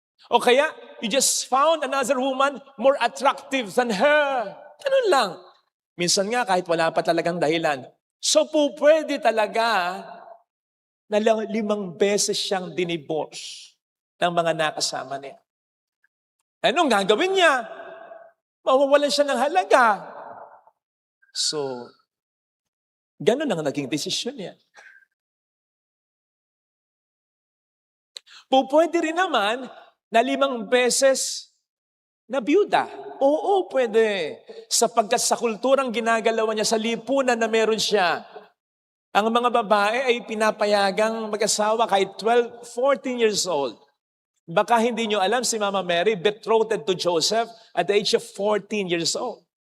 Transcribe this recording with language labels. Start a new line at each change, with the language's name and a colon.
Filipino: O kaya,
English: you just found another woman more attractive than her.
Filipino: Ganun lang. Minsan nga, kahit wala pa talagang dahilan. So, pwede talaga na 5 beses siyang dinivorce ng mga nakasama niya. Anong gagawin niya? Mawawalan siya ng halaga. So, ganun ang naging desisyon niya. Pwede rin naman na 5 beses na biyuda. Oo, pwede. Sapagkat sa kulturang ginagalawan niya, sa lipunan na meron siya, Ang mga babae ay pinapayagang mag-asawa kahit 12, 14 years old. Baka hindi nyo alam, si
English: Mama Mary betrothed to Joseph at the age of 14 years old.